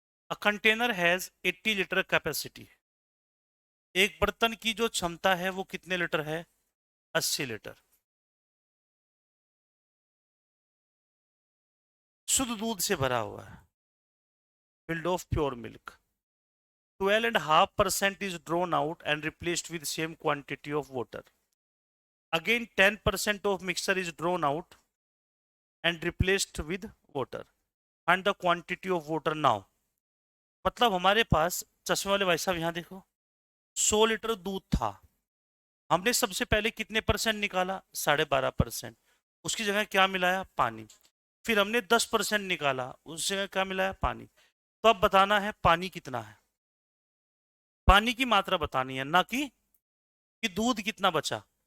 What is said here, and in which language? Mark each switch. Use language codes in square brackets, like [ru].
[en] A container has 80 litre capacity. [hi] एक बर्तन की जो क्षमता है वो कितने लीटर है, 80 लीटर। शुद्ध दूध से भरा हुआ है, [en] filled of pure milk. 12.5% is drawn out and replaced with same quantity of water. Again 10% of mixture is drawn out and replaced with water. Find the quantity of water now. [hi] मतलब हमारे पास, चश्मे वाले भाई साहब यहाँ देखो, 100 लीटर दूध था। हमने सबसे पहले कितने परसेंट निकाला, 12.5%। उसकी जगह क्या मिलाया, पानी। फिर हमने 10% निकाला, उस जगह क्या मिलाया, पानी। तो अब बताना है पानी कितना है, पानी की मात्रा बतानी है, ना कि दूध कितना बचा।